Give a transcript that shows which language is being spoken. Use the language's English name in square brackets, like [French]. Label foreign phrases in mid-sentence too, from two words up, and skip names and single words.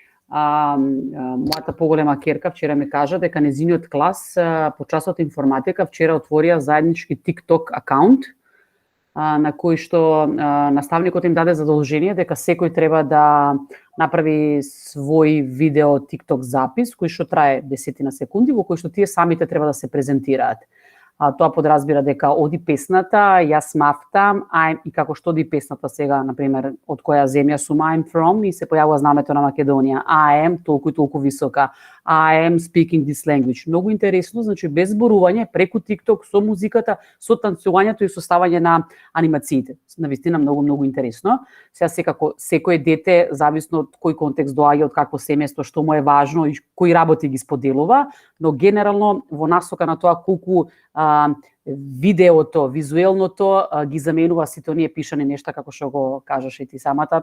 [Macedonian] Мојата поголема керка вчера ми кажа дека незиниот клас по часот информатика вчера отворија заеднички TikTok акаунт на кој што наставникот им даде задолжение дека секој треба да направи свој видео TikTok запис кој што трае 10 секунди во кој што тие самите треба да се презентираат. Тоа подразбира дека оди песната, јас мафтам, и како што оди песната сега, например, од која земја сум [English] I'm from, [Macedonian] и се појавува знамето на Македонија. [English] I am [Macedonian] толку и толку висока. [English] I am speaking this language. [Macedonian] Многу интересно, значи без зборување, преку TikTok, со музиката, со танцувањето и со ставање на анимациите. Навистина многу интересно. Сега секако секој дете, зависно од кој контекст доаѓа, од какво семејство, што му е важно и кои работи ги споделува, но генерално во насока на тоа колку видеото, визуелното ги заменува сите оние пишани нешта како што го кажаше и ти самата.